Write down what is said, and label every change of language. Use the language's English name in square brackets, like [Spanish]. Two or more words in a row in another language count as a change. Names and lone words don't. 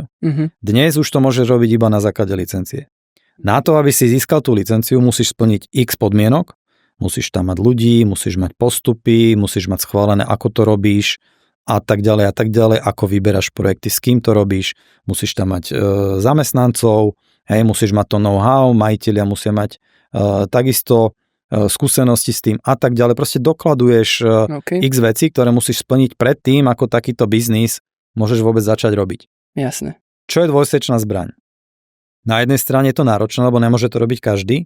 [Slovak] Dnes už to môžeš robiť iba na základe licencie. Na to, aby si získal tú licenciu, musíš splniť x podmienok, musíš tam mať ľudí, musíš mať postupy, musíš mať schválené, ako to robíš a tak ďalej, ako vyberáš projekty, s kým to robíš, musíš tam mať zamestnancov, hej, musíš mať to know-how, majitelia musia mať takisto skúsenosti s tým a tak ďalej. Proste dokladuješ x vecí, ktoré musíš splniť predtým, ako takýto biznis môžeš vôbec začať robiť. Jasné. Čo je dvojsečná zbraň? Na jednej strane je to náročné, lebo nemôže to robiť každý.